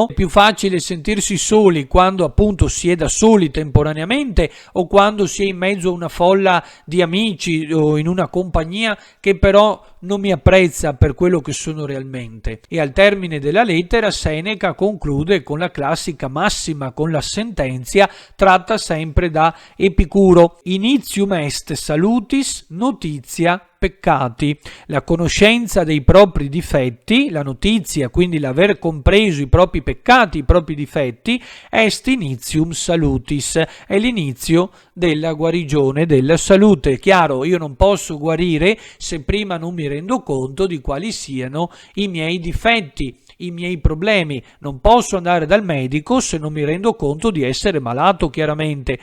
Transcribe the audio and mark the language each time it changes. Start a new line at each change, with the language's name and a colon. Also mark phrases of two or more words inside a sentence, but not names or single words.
Italian: È più facile sentirsi soli quando appunto si è da soli temporaneamente, o quando si è in mezzo a una folla di amici o in una compagnia che però non mi apprezza per quello che sono realmente. E al termine della lettera Seneca conclude con la classica massima, con la sentenza tratta sempre da Epicuro:
Latin: initium est salutis, notitia peccati.
Italian: La conoscenza dei propri difetti, la notizia, quindi l'aver compreso i propri peccati, i propri difetti,
Latin: est initium salutis,
Italian: è l'inizio della guarigione, della salute. È chiaro, io non posso guarire se prima non mi rendo conto di quali siano i miei difetti, i miei problemi. Non posso andare dal medico se non mi rendo conto di essere malato, chiaramente.